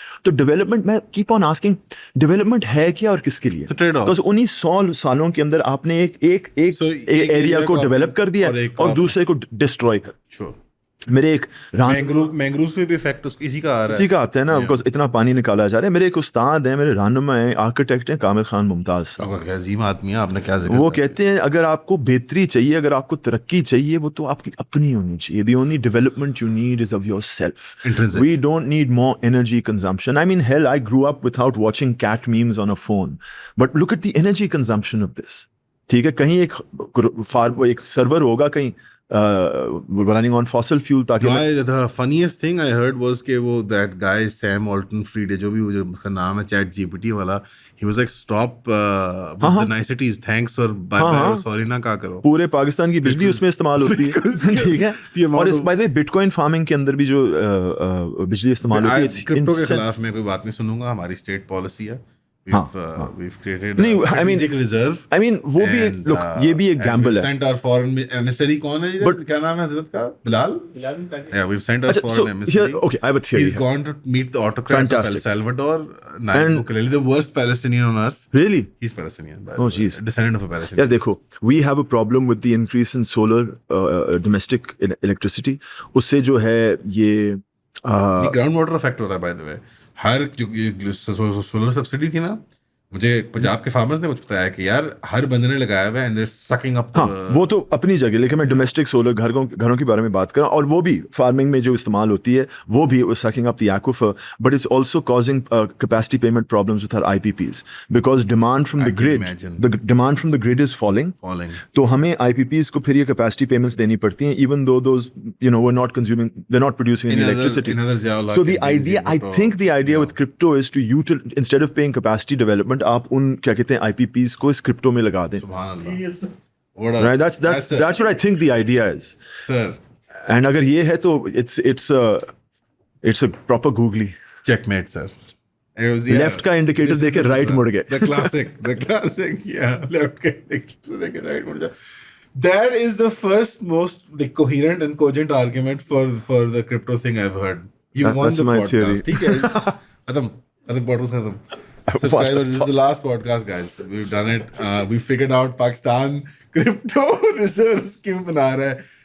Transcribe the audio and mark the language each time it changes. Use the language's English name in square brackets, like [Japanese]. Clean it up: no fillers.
[Urdu] تو ڈیولپمنٹ, میں [English] keep on asking, [Urdu] development ہے کیا اور کس کے لیے؟ بیکاز انہیں 100 سالوں کے اندر آپ نے ایک ایریا کو ڈیولپ کر دیا اور دوسرے کو ڈسٹروائے کر. میرے ایک مینگرووز پہ بھی افیکٹ اسی کا آتا ہے نا, بیکاز اتنا پانی نکالا جا رہا ہے. میرے ایک استاد ہیں, میرے رہنما ہیں, آرکیٹیکٹ ہیں, کامل خان ممتاز صاحب, عظیم آدمی ہے, آپ نے کیا ذکر. وہ کہتے ہیں اگر آپ کو بہتری چاہیے, اگر آپ کو ترقی چاہیے, وہ تو آپ کی اپنی ہونی چاہیے. [English] The only development you need is of yourself. We don't need more energy consumption. I mean hell, I grew up without watching cat memes on a phone, but look at the energy consumption of this. [Urdu] ٹھیک ہے, کہیں ایک سرور ہوگا کہیں [English] running on fossil fuel. The funniest thing I heard was [Urdu] کہ وہ [English] that guy Sam Altman-Fried, [Urdu] جو بھی اس کا نام ہے چیٹ جی پی ٹی والا, [English] he was like stop with the niceties, thanks اور bye bye اور sorry [Urdu] نہ کہا کرو. پورے پاکستان کی بجلی اس میں استعمال ہوتی ہے. ٹھیک ہے, اور اس by the way but coin farming کے اندر بھی جو بجلی استعمال ہوتی ہے, کرپٹو کے خلاف میں کوئی بات نہیں سنوں گا, ہماری اسٹیٹ پالیسی ہے. [English] We've created strategic reserve. I mean, [Urdu] وہ بھی look, یہ بھی ایک gamble ہے. [English] We've sent our foreign emissary, [Urdu] کون ہے یہ, کیا نام ہے حضرت کا, [English] Bilal. Yeah, we've sent our foreign emissary. Okay, I have a theory. He's gone to meet the autocrat of El Salvador, Nayib Bukele, the worst Palestinian on earth. Really? He's Palestinian. Oh, jeez. Descendant of a Palestinian. Yeah, [Urdu] دیکھو, [English] we have a problem with the increase in solar domestic electricity. [Urdu] اس سے جو ہے یہ [English] ground water effect [Urdu] ہوتا ہے [English] by the way. [Urdu] ہر جو solar subsidy تھی نا, مجھے پنجاب کے فارمرز نے مجھے بتایا کہ یار ہر بندے نے لگایا ہوا ہے [English] And they are sucking up. [Urdu] وہ تو اپنی جگہ, لیکن میں ڈومیسٹک سولر گھروں کے بارے میں بات کر رہا ہوں, اور وہ بھی فارمنگ میں جو استعمال ہوتی ہے وہ بھی [English] Sucking up the aquifer, but it's also causing capacity payment problems with R I P Ps, because demand from the grid is falling. [Urdu] تو ہمیں آئی پی پیز کو پھر یہ کیپیسٹی پیمنٹس دینی پڑتی ہیں, [English] Even though those you know we're not consuming, they're not producing any electricity. So the idea, I think the idea with crypto is to instead of paying capacity development, [Urdu] آپ ان کیا کہتے ہیں آئی P Ps کو اس crypto میں لگا دیں. [English] Right, that's what I think the idea is. Sir. And [Urdu] اگر یہ ہے تو [English] it's a proper googly. Checkmate, sir. [Urdu] Left کا انڈیکیٹر دے کے رائٹ مڑ گئے. [English] The classic, yeah. [Urdu] Left کا انڈیکیٹر دے کے رائٹ مڑ جا. [English] That is the first most coherent and cogent argument for the crypto thing I've heard. You won the podcast. [Urdu] ٹھیک ہے, ختم podcast ختم. [English] Subscribers, this is the last podcast, guys. We've done it. We figured out Pakistan crypto reserves [Urdu] kyun bana raha hai.